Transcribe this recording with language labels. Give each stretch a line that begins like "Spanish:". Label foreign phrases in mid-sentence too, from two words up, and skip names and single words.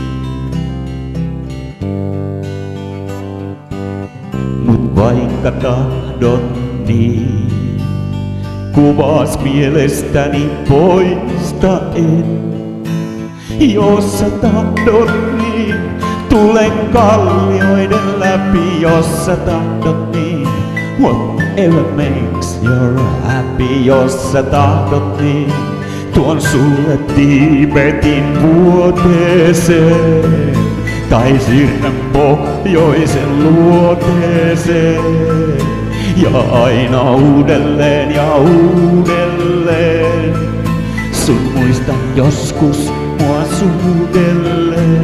Finnish: Mut vaikka tahdot niin, kuvaas mielestäni poista en. Jos sä tahdot niin, tulen kallioiden läpi. Jos sä tahdot niin,
English: whatever makes you happy.
Finnish: Jos sä tahdot niin, tuon sulle Tiibetin vuoteeseen. Tai siirrän pohjoisen luoteeseen. Ja aina uudelleen ja uudelleen sun muistan joskus mua suudelleen.